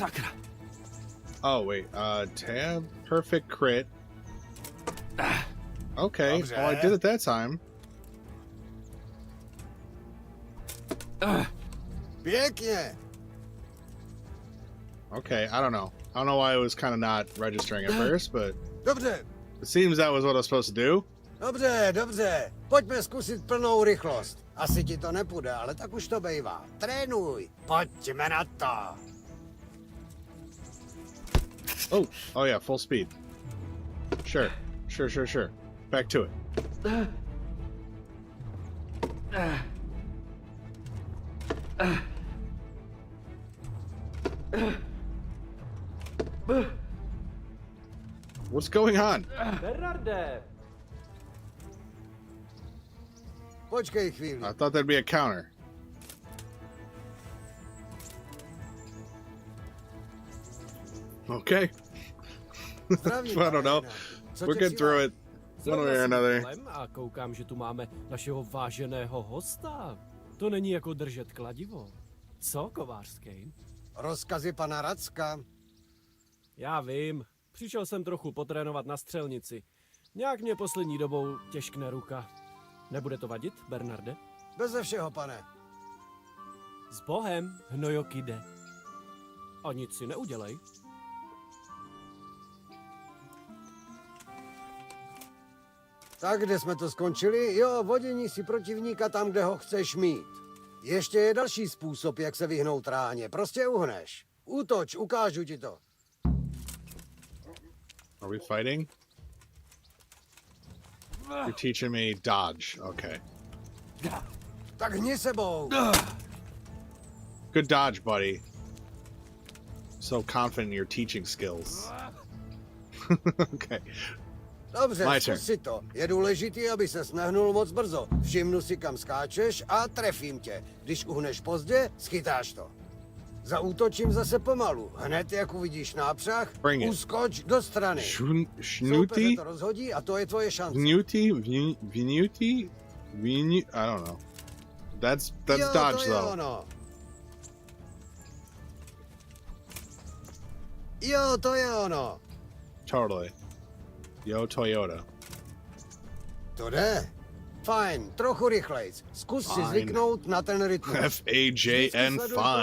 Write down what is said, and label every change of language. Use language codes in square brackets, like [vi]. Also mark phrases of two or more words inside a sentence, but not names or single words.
[en] Oh, wait. Tab. Perfect crit. Okay. [cs] Dobře. [en] Well, I did it that time. [cs] Pěkně. [en] Okay, I don't know. I don't know why it was kind of not registering at first, but [cs] Dobře, [en] it seems that was what I was supposed to do. [cs] dobře, dobře. Pojďme zkusit plnou rychlost. Asi ti to nepůjde, ale tak už to bejvá. Trénuj. Pojďme na to. [en] Oh yeah, full speed. Sure. Back to it. What's going on? [cs] Bernarde! Počkej chvíli. [en] I thought that'd be a counter. Okay. I don't know. We're good through it. One way or another. [cs] A koukám, že tu máme našeho váženého hosta. To není jako držet kladivo. Co, kovářský? Rozkazy pana Racka. Já vím. Přišel jsem trochu potrénovat na střelnici. Nějak mě poslední dobou těžkne ruka. Nebude to vadit, Bernarde? Beze všeho, pane. S Bohem, hnojokide. A nic si neudělej. Tak, kde jsme to skončili? Jo, vodění si protivníka tam, kde ho chceš mít. Ještě je další způsob, jak se vyhnout ráně. Prostě uhneš. Útoč, ukážu ti to. [en] Are we fighting? You're teaching me dodge. Okay. [cs] Tak hni sebou. [en] Good dodge, buddy. So confident in your teaching skills. Okay. [cs] Dobře, zkus si to. Je důležitý, aby ses nehnul moc brzo. Všimnu si, kam skáčeš a trefím tě. Když uhneš pozdě, schytáš to. Zaútočím zase pomalu. Hned, jak uvidíš nápřah, uskoč do strany. Soupeře to rozhodí a to je tvoje šance. Vinuti? [en] I don't know. That's dodge, though. [cs] Ono. Jo, to je ono. [en] Totally. Yo, Toyota. [cs] To jde. Fajn, trochu rychlejc. Zkus si zvyknout na ten rytmus. [en] F-A-J-N, fine.